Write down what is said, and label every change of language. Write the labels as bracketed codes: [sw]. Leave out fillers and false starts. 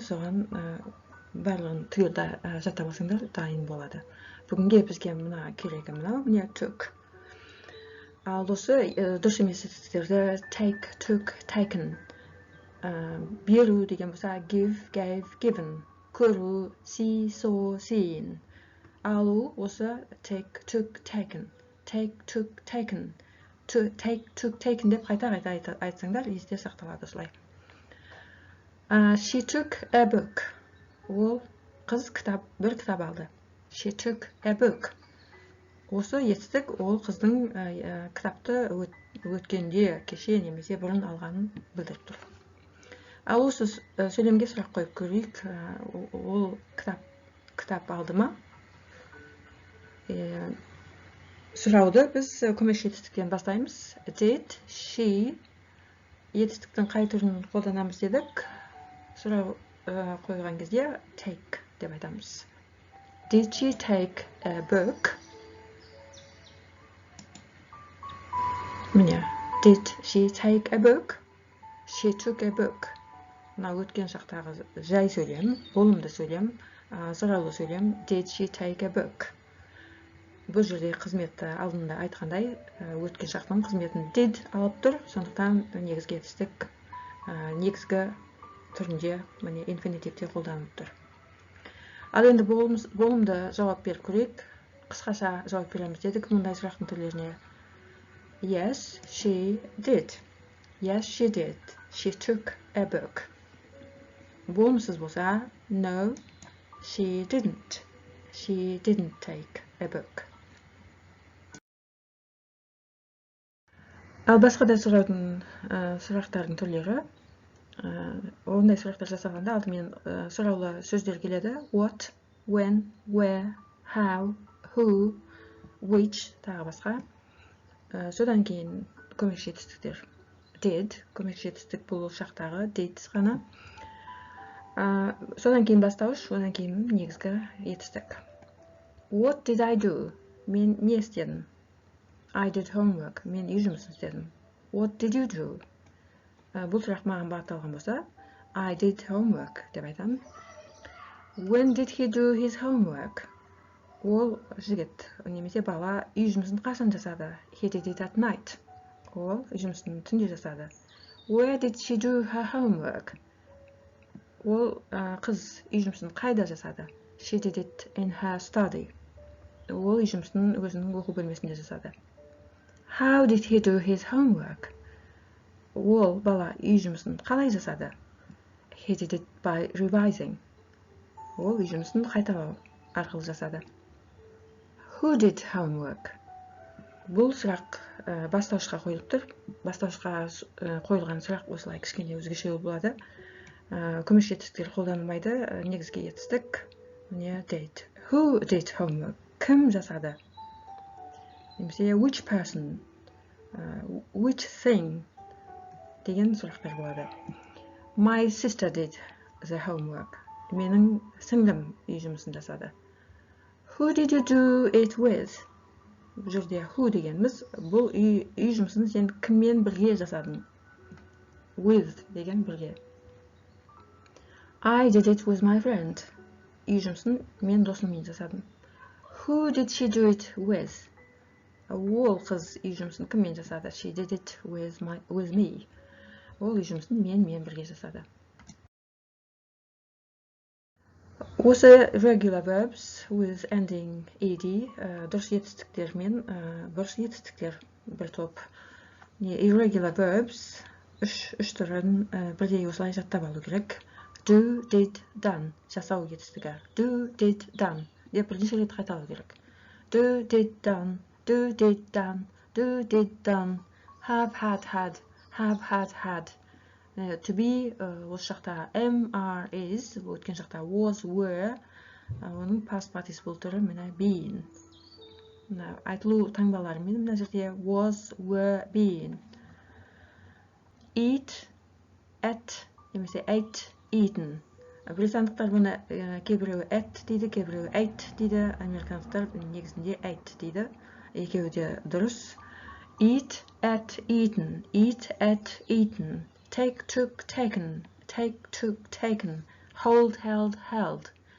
[kk] Соған барлығын түгелді жаттап алсаңдар дайын болады. Бүгінге бізге мына керегі мынау, міне took. Ал осы дұрыс емес жетістіктерді [en] take, took, taken. [kk] Беру деген болса [en] give, gave, given. Көру, see, saw, seen. [kk] Алу осы [en] take, took, taken. Take, took, taken. Take, took, taken [kk] деп қайта айтсаңдар, есте сақталады осылай. [en] She took a book. [kk] Ол қыз бір кітап алды. [en] She took a book. [kk] Осы жетістік ол қыздың кітапты өткенде, кеше немесе бұрын алғанын білдіріп тұр. Ал осы сөйлемге сұрақ қойып көрейік, ол кітап алды ма? Сұрауды біз көмеш жетістіктен бастаймыз. [en] Did she [kk] жетістіктің қай түрін қолданамыз дедік? Сұрау қойған кезде take деп айтамыз. [en] Did she take a book? Міне, did she take a book? She took a book. [kk] Мына өткен шақтағы жай сөйлем, болымды сөйлем, сұраулы сөйлем. [en] Did she take a book? [kk] Бұл жерде қызметті алдында айтқандай, өткен шақтың қызметін did алып тұр, сондықтан негізгі жетістік негізгі түрінде, міне инфинитивте қолданылып тұр. Ал енді болымды жауап беріп көрейік. Қысқаша жауап береміз дедік мұндай сұрақтың түрлеріне. [en] Yes, she did. Yes, she did. She took a book. [kk] Болымсыз болса, [en] no, she didn't. She didn't take a book. [kk] Ал басқа да сұрақтардың түрлері. Ондай сұрақтар жасағанда алдымен сұраулы сөздер келеді. [en] What, when, where, how, who, which, [kk] тағы басқа. Содан кейін көмекші етістіктер. Did, көмекші етістік бұл шақтағы did ғана. Содан кейін бастауыш, одан кейін негізгі етістік. [en] What did I do? [kk] Мен не істедім? [en] I did homework. [kk] Мен үй жұмысын істедім. [en] What did you do? [kk] Бұл сұрақ маған бағытталған болса, [en] I did homework [kk] деп айтамын. [en] When did he do his homework? [kk] Ол жігіт, немесе бала үй жұмысын қашан жасады? [en] He did it at night. [kk] Ол үй жұмысын түнде жасады. [en] Where did she do her homework? [kk] Ол қыз үй жұмысын қайда жасады? [en] She did it in her study. [kk] Ол үй жұмысын өзінің оқу бөлмесінде жасады. [en] How did he do his homework? [kk] Ол бала үй жұмысын қалай жасады? [en] He did it by revising. [kk] Ол үй жұмысын қайталау арқылы жасады. [en] Who did homework? [kk] Бұл сұрақ бастаушыға қойылып тұр. Бастаушыға қойылған сұрақ осылай кішкене өзгеше болады. Көмекші етістіктер қолданылмайды. Негізгі етістік не did. [en] Who did homework? [kk] Кім жасады? [en] Немесе which person? Which thing? [kk] Деген сұрақтар болады. [en] My sister did the homework. [kk] Менің сіңлім үй жұмысын жасады. [en] Who did you do it with? [kk] Бұл жерде who дегеніміз, бұл үй жұмысын сен кіммен бірге жасадың? With деген бірге. [en] I did it with my friend. [kk] Үй жұмысын мен досыммен жасадым. [en] Who did she do it with? [kk] Ол қыз үй жұмысын кіммен жасады? [en] She did it with me. [kk] Ол үй жұмысын мен бірге жасады. Осы [en] regular verbs with ending ed [kk] дұрыс етістіктер мен бұрыс етістіктер бір топ. [en] Irregular verbs [kk] үш түрін бірдей осылай жаттап алу керек. [en] Do, did, done [kk] жасау етістігі. [en] Do, did, done [kk] деп бірнеше рет қайталау керек. [en] Do, did, done. Do, did, done. Do, did, done. Have, had. Have, had. To be, [kk] осы шақта [en] am, are, is, [kk] өткен шақта [en] was, were, [kk] оның [en] past participle [kk] түрі міне [en] been. [kk] Айтылу таңбаларымен мына жерде was, were, been. [en] Eat, ate, немесе ate, eaten. [kk] Британдықтар бұны кейбіреуі ate дейді, кейбіреуі ate дейді, американдықтар негізінде ate дейді. Екеуі де дұрыс. [en] Eat, ate, eaten. Eat, ate, eaten. Take, took, taken. Take, took, taken. Hold, held, held.